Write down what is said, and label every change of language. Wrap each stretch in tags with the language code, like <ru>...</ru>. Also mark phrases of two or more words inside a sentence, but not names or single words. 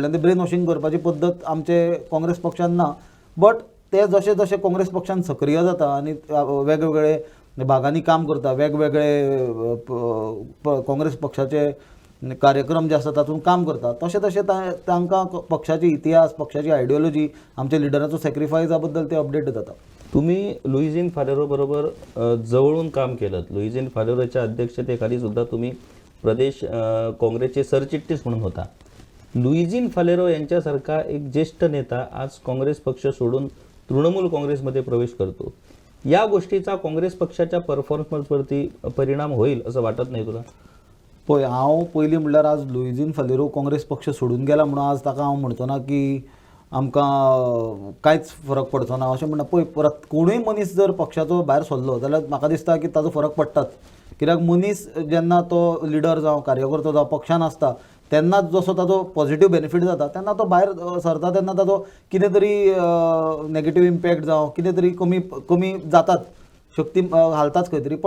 <kok>तें ब्रेन वॉशींग करपाची पद्दत आमचे काँग्रेस पक्षान ना. बट ते जशे जशे काँग्रेस पक्षान सक्रिय जाता आनी वेगवेगळे भागांनी काम करता, वेगवेगळे काँग्रेस पक्षाचे कार्यक्रम जे आसा तातूंत काम करता, तशें तशें तांकां पक्षाची इतिहास, पक्षाची आयडियोलॉजी, आमच्या लिडराचो सॅक्रिफायसा बद्दल ते अपडेट जाता.</kok> <mr>तुम्ही लुईझिन फालेरो बरोबर जवळून काम केलं. लुईझिन फालेरोच्या अध्यक्षतेखाली सुद्धा तुम्ही प्रदेश काँग्रेसचे सरचिटणीस म्हणून होता. लुईझिन फालेरो यांच्यासारखा एक ज्येष्ठ नेता आज काँग्रेस पक्ष सोडून तृणमूल काँग्रेसमध्ये प्रवेश करतो. या गोष्टीचा काँग्रेस पक्षाच्या परफॉर्मन्सवरती परिणाम होईल असं वाटत नाही तुला?</mr> <kok>पळय, हांव पयलीं म्हणल्यार आज लुईझिन फालेरो काँग्रेस पक्ष सोडून गेला म्हणून आज ताका हांव म्हणचो ना की आमकां कांयच फरक पडचो ना अशें म्हणना. पळय, परत कोणूय मनीस जर पक्षाचो भायर सरलो जाल्यार म्हाका दिसता की ताजो फरक पडटाच. कित्याक मनीस जेन्ना तो लिडर जावं, कार्यकर्तो जावं पक्षान आसता तेन्नाच जसो ताजो पॉझिटिव्ह बेनिफीट जाता तेन्ना तो भायर सरता तेन्ना ताजो कितें तरी नेगेटीव इम्पॅक्ट जावं, कितें तरी कमी जातात, शक्ती हालताच खंय तरी.</kok>